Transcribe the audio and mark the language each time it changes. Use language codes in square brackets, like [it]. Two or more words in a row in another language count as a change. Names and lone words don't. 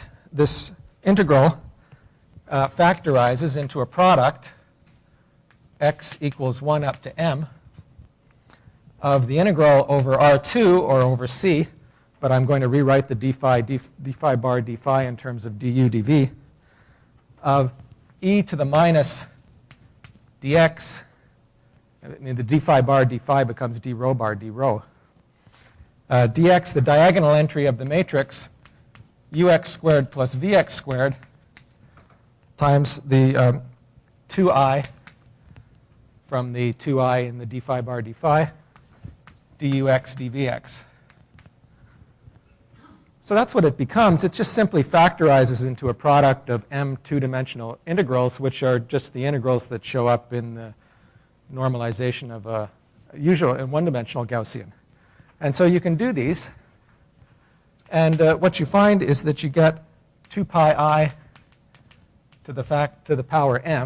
[en] this integral factorizes into a product, x equals 1 up to m, of the integral over R2 or over C, but I'm going to rewrite the d phi bar d phi in terms of du dv, of e to the minus dx. I mean, the d phi bar d phi becomes d rho bar d rho. Dx, the diagonal entry of the matrix, ux squared plus vx squared times the 2I from the 2I in the d phi bar d phi, dux dvx. So that's what it becomes. It just simply factorizes into a product of m two-dimensional integrals, which are just the integrals that show up in the normalization of a usual and one-dimensional Gaussian. And so you can do these. And what you find is that you get 2 pi I to the power m.